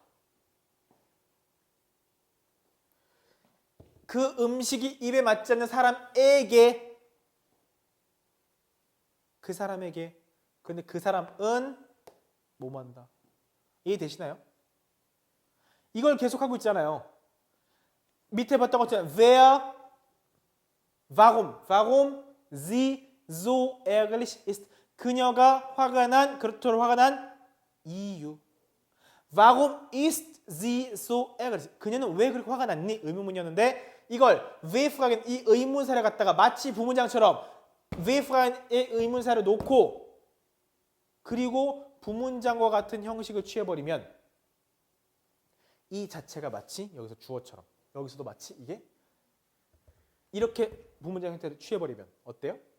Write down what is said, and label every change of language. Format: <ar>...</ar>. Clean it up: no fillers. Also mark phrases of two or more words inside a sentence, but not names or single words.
<ko>그 음식이 입에 맞지 않는 사람에게 그 사람에게 근데 그 사람은 뭐뭐 한다. 이해되시나요? 이걸 계속하고 있잖아요. 밑에 봤던 것처럼</ko> <de>Warum sie so ärgerlich ist.</de> <ko>그녀가 화가 난, 그렇도록 화가 난 이유.</ko> <de>Warum ist sie so ärgerlich?</de> <ko>그녀는 왜 그렇게 화가 났니? 의문문이었는데 이걸 왜프라겐 이 의문사를 갖다가 마치 부문장처럼 왜프라겐의 의문사를 놓고 그리고 부문장과 같은 형식을 취해버리면 이 자체가 마치 여기서 주어처럼 여기서도 마치 이게 이렇게 부문장 형태를 취해버리면 어때요?</ko>